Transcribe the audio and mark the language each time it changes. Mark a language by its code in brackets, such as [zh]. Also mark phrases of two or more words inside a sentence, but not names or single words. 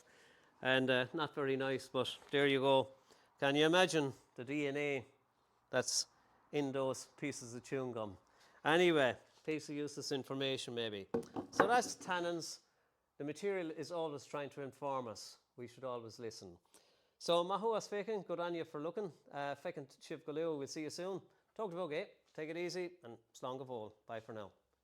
[en] And not very nice, but there you go. Can you imagine the DNA that's in those pieces of chewing gum? Anyway, piece of useless information maybe. So that's tannins. The material is always trying to inform us. We should always listen. So mahuas fekin, good on you for looking. Fekin Shiv Galu, we'll see you soon. Talk to you, take it easy and [ga] slán go bhfuil. [en] Bye for now.